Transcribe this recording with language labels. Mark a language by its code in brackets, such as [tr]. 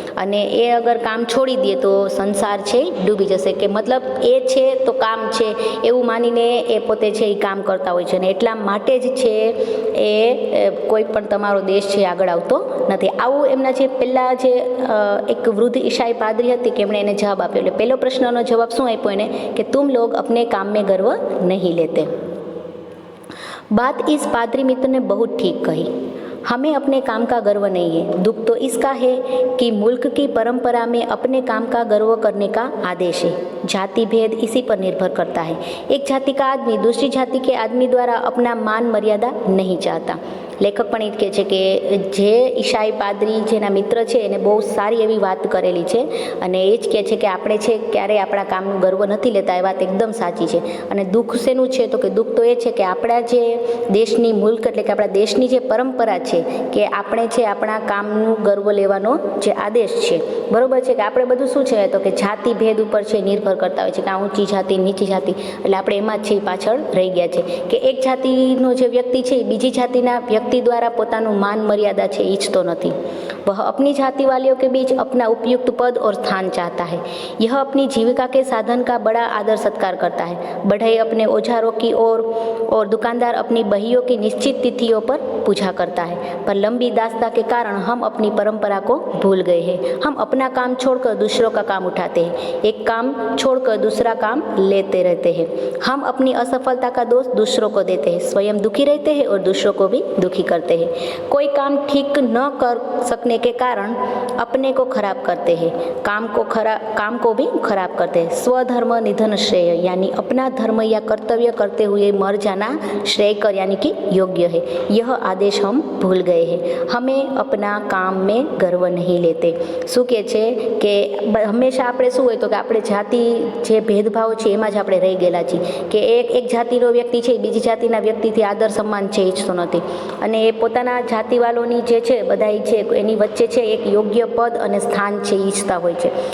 [gu] અને એ અગર કામ છોડી દે તો સંસાર છે ડૂબી જશે, કે મતલબ એ છે તો કામ છે એવું માનીને એ પોતે છે એ કામ કરતા હોય છે. અને એટલા માટે જ છે એ કોઈ પણ તમારો દેશ છે આગળ આવતો નથી. આવું એમના જે પહેલાં જે એક વૃદ્ધ ઈસાઈ પાદરી હતી કે એમણે એને જવાબ આપ્યો. એટલે પહેલો પ્રશ્નનો જવાબ શું આપ્યો એને કે [hi] તુમ લોગ અપને કામ में गर्व नहीं लेते. बात इस पादरी मित्र ने बहुत ठीक कही. हमें अपने काम का गर्व नहीं है. दुख तो इसका है कि मुल्क की परंपरा में अपने काम का गर्व करने का आदेश है. जाति भेद इसी पर निर्भर करता है. एक जाति का आदमी दूसरी जाति के आदमी द्वारा अपना मान मर्यादा नहीं चाहता. [gu] લેખક પણ એ કહે છે કે જે ઈસાઈ પાદરી જેના મિત્ર છે એને બહુ સારી એવી વાત કરેલી છે. અને એ જ કહે છે કે આપણે છે ક્યારેય આપણા કામનું ગર્વ નથી લેતા. એ વાત એકદમ સાચી છે. અને દુઃખ શેનું છે તો કે દુઃખ તો એ છે કે આપણા જે દેશની મુલ્ક એટલે કે આપણા દેશની જે પરંપરા છે કે આપણે છે આપણા કામનું ગર્વ લેવાનો જે આદેશ છે બરાબર છે કે આપણે બધું શું છે તો કે જાતિ ભેદ ઉપર છે નિર્ભર કરતા હોય છે કે આ ઊંચી જાતિ નીચી જાતિ એટલે આપણે એમાં જ છે પાછળ રહી ગયા છે કે એક જાતિનો જે વ્યક્તિ છે એ બીજી જાતિના વ્યક્તિ द्वारा પોતાનું માન મર્યાદા છે ઈચ્છતો નથી. [hi] वह अपनी जाति वालों के बीच अपना उपयुक्त पद और स्थान चाहता है. यह अपनी जीविका के साधन का बड़ा आदर सत्कार करता है. बढ़ई अपने औजारों की ओर और दुकानदार अपनी बहियों की निश्चित तिथियों पर पूजा करता है. पर लंबी दास्ता के कारण हम अपनी परंपरा को भूल गए हैं. हम अपना काम छोड़कर दूसरों का काम उठाते हैं. एक काम छोड़कर दूसरा काम लेते रहते हैं. हम अपनी असफलता का दोष दूसरों को देते हैं. स्वयं दुखी रहते हैं और दूसरों को भी दुखी करते हैं. कोई काम ठीक न कर सकने के कारण अपने को खराब करते हैं. काम को भी खराब करते हैं. स्वधर्म निधन श्रेय यानी अपना धर्म या कर्तव्य करते हुए मर जाना श्रेयकर यानी कि योग्य है. यह आदेश हम भूल गए हैं. हमें अपना काम में गर्व नहीं लेते. [gu] શું કહે છે કે હંમેશા આપણે શું હોય તો કે આપણે જાતિ જે ભેદભાવ છે એમાં જ આપણે રહી ગયેલા છીએ કે એક જાતિનો વ્યક્તિ છે બીજી જાતિના વ્યક્તિથી આદર સન્માન છે ઈચ્છતો નથી. અને એ પોતાના જાતિવાલોની જે છે બધા છે એની વચ્ચે છે એક યોગ્ય પદ અને સ્થાન છે ઈચ્છતા હોય છે.